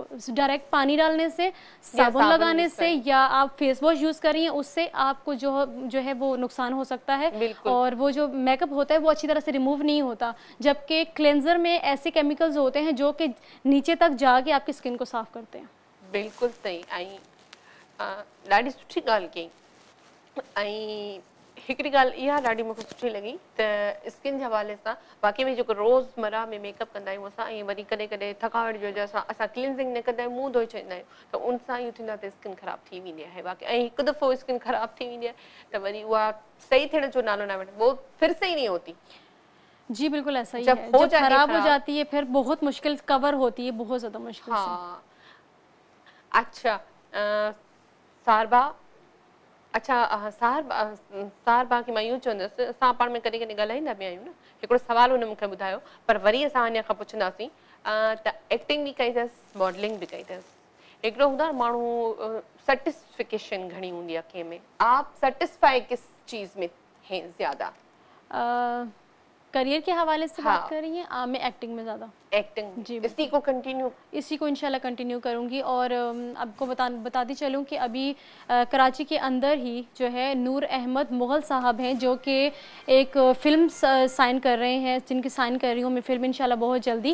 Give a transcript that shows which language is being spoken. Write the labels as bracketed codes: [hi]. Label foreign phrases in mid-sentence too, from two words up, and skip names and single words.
[ur] ڈائریکٹ پانی ڈالنے سے، صابن لگانے سے، یا آپ [en] face wash [ur] یوز کریے، اس سے آپ کو جو ہے وہ نقصان ہو سکتا ہے، اور وہ جو میک اپ ہوتا ہے وہ اچھی طرح سے ریموو نہیں ہوتا. جبکہ کلینزر میں ایسے کیمیکلز ہوتے ہیں جو کہ نیچے تک جا کے آپ کی سکن کو صاف کرتے ہیں. بالکل صحیح. [sd] ॾाढी सुठी ॻाल्हि कई। हिकिड़ी ॻाल्हि इहा ॾाढी मूंखे सुठी लॻी त स्किन जे हवाले सां वाकई में जेको रोज़मर्रा में मेकअप कंदा आहियूं असां, ऐं वरी कॾहिं कॾहिं थकावट जी वजह सां असां क्लींजिंग न कंदा आहियूं, मुंहुं धोई छॾींदा आहियूं, त उन सां इहो थींदो आहे त स्किन ख़राब थी वेंदी आहे वाकई। ऐं हिकु दफ़ो स्किन ख़राब थी वेंदी आहे त वरी उहा सही थियण जो नालो न वठे, [ur] وہ پھر سے ہی نہیں ہوتی. جی بالکل ایسا ہی ہے، جب خراب ہو جاتی ہے پھر بہت مشکل کور ہوتی ہے، بہت زیادہ مشکل سے. [sd] अच्छा सारबा, अच्छा सारबा की मां इहो चवंदसि, असां पाण में कॾहिं कॾहिं ॻाल्हाईंदा बि आहियूं न, हिकिड़ो सुवाल हुन मूंखे ॿुधायो, पर वरी असां अञा खां पुछंदासीं त एक्टिंग भी कई अथसि, मॉडलिंग भी कई अथसि, हिकिड़ो हूंदो आहे माण्हू सेटिस्फिकेशन घणी हूंदी आहे कंहिंमें, [ur] آپ سیٹسفائی کس چیز میں ہیں زیادہ? کیریئر کے حوالے سے بات کر رہی ہیں؟ میں ایکٹنگ میں زیادہ. ایکٹنگ جی، اسی کو انشاءاللہ کنٹینیو کروں گی. اور آپ کو بتاتی چلوں کہ ابھی کراچی کے اندر ہی جو ہے نور احمد مغل صاحب ہیں، جو کہ ایک فلم سائن کر رہے ہیں، جن کی سائن کر رہی ہوں میں فلم انشاءاللہ بہت جلدی.